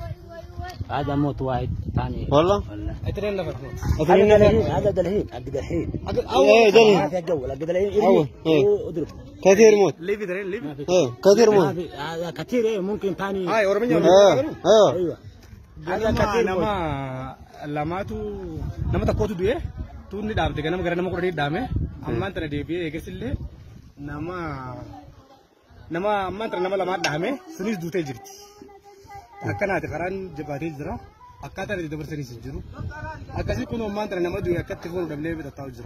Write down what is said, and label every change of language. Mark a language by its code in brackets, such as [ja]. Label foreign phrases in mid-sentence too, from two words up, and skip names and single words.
[ar] هذا موت واحد ثاني والله اثنين نفر موت هذا دلهين ايه دلهين هذا الجو دلهين اضرب كثير موت ليفي كثير موت هذا كثير ممكن ثاني هاي ورمي ايوه هذا كثير [om] nama takkotu du'e tuunni dhaabte ganama gara nama kudhanii dhaame ammaan tana deebi'ee eegasillee nama ammaan tana nama lamaa dhaame sunis duutee jirti akkanaati karaan jabaatee jira akkaataan itti dabarsaniis hin jiru akkasii kun ammaan tana nama du'e akkatti foonu dhabnee bitataa jira.